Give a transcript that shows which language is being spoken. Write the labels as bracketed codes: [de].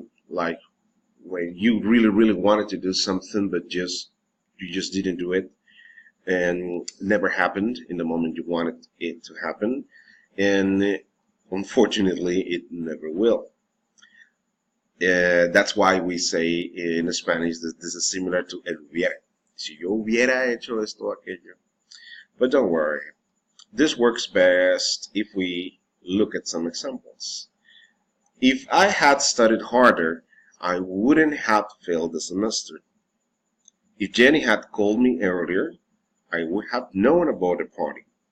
[en] Like when you really wanted to do something, but you just didn't do it, and never happened in the moment you wanted it to happen, and unfortunately it never will. That's why we say in Spanish that this is similar to el hubiera. [es] Si yo hubiera hecho esto o aquello. [en] But don't worry. This works best if we look at some examples. If I had studied harder, I wouldn't have failed the semester. If Jenny had called me earlier, I would have known about the party.